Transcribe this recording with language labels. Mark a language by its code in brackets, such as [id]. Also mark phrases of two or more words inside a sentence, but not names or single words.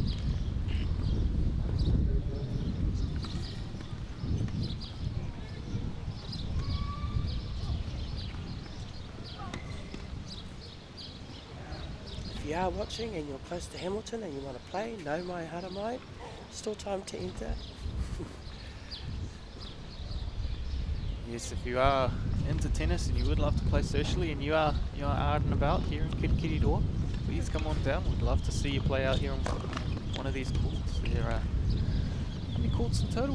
[en] If you are watching and you're close to Hamilton and you want to play, [mi] no mai hara mai, [en] still time to enter. Yes, if you are into tennis and you would love to play socially and you are out and about here in Kirikiriroa, please come on down. We'd love to see you play out here on one of these courts. There are, how many courts in total?